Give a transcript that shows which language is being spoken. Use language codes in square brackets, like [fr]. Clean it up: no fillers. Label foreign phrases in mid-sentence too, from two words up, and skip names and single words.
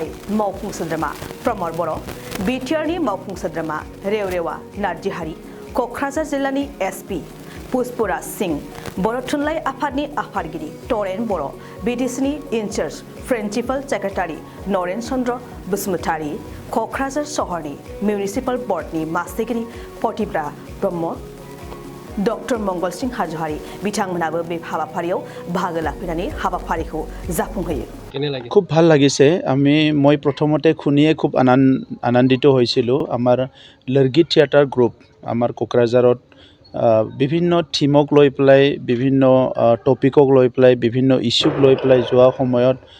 [brx] मावफुं सोद्रोमा प्रमद बर', बिटिआरनि मावफुं सोद्रोमा रेवरेवा नार्जिहारि, क'क्राझार जिल्लानि एसपि पुष्पराज सिंह, बर' थुनलाइ आफादनि आफादगिरि तरेन बर', बिटिसिनि इनचार्ज प्रिन्सिपाल सेक्रेटारि नरेन चन्द्र बसुमतारी, क'क्राझार सहरनि मिउनिसिपाल बर्डनि मासिगिरि प्रतिभा ब्रह्म, डक्टर मंगल सिंह हाज'हारि बिथांमोनाबो बे हाबाफारियाव बाहागो लाफैनानै हाबाफारिखौ जाफुंहोयो। [as] খুব ভাল লাগিছে। মই প্ৰথমতে শুনিয়ে খুব আনন্দিত হৈছিলোঁ। আমাৰ লৰ্গী থিয়েটাৰ গ্ৰুপ আমাৰ কোকৰাঝাৰত বিভিন্ন থিমক লৈ পেলাই, বিভিন্ন টপিকক লৈ পেলাই, বিভিন্ন ইছ্যুক লৈ পেলাই যোৱা সময়ত